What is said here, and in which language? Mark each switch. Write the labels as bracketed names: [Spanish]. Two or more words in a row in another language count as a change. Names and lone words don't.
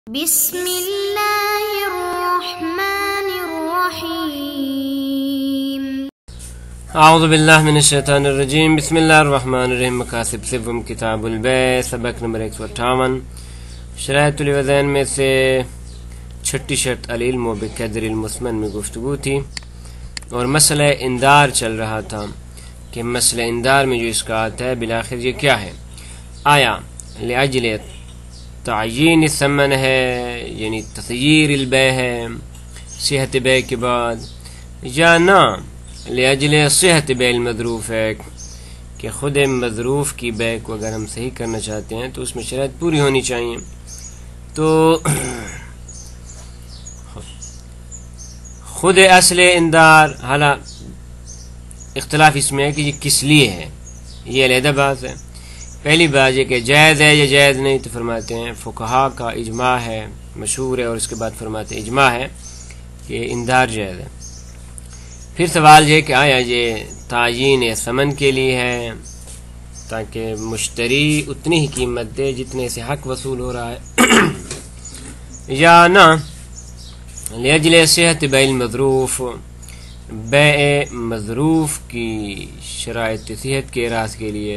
[Arabic] بسم الله الرحمن الرحيم. اعوذ باللہ من الشیطان الرجیم. بسم اللہ الرحمن الرحیم. [Urdu] مقاصد سوم کتاب البیع، سبق نمبر 158. [Arabic] شرائط الوزین [Urdu] میں سے چھٹی شرط [Arabic] العلم بقدر المثمن [Urdu] میں گفتگو تھی اور مسئلہ اندار چل رہا تھا کہ مسئلہ اندار میں جو اسقاط ہے بالآخر یہ کیا ہے؟ آیا [Arabic] لأجل تعیین الثمن [Urdu] ہے یعنی [Arabic] تغییر البیع [Urdu] ہے صحت بیع کے بعد، یا نہ [Arabic] لأجل صحت بیع المظروف [Urdu] ہے کہ خود مظروف کی بیع کو اگر ہم صحیح کرنا چاہتے ہیں تو اس میں شرائط پوری ہونی چاہیے. تو خود اصل اندار حالا اختلاف اس میں ہے کہ یہ کس لیے ہے، یہ علیحدہ بات ہے. پہلی بات یہ کہ جائز ہے یا جائز نہیں، تو فرماتے ہیں فقہا کا اجماع ہے، مشہور ہے، اور اس کے بعد فرماتے ہیں اجماع ہے کہ اندار جائز ہے. پھر سوال یہ کہ آیا یہ تعیین ثمن کے لیے ہے تاکہ مشتری اتنی ہی قیمت دے جتنے سے حق وصول ہو رہا ہے، یا نہ [Arabic] لأجل صحت بیع المظروف، [Urdu] بیع مظروف کی شرائط صحت کے اعراض کے لیے.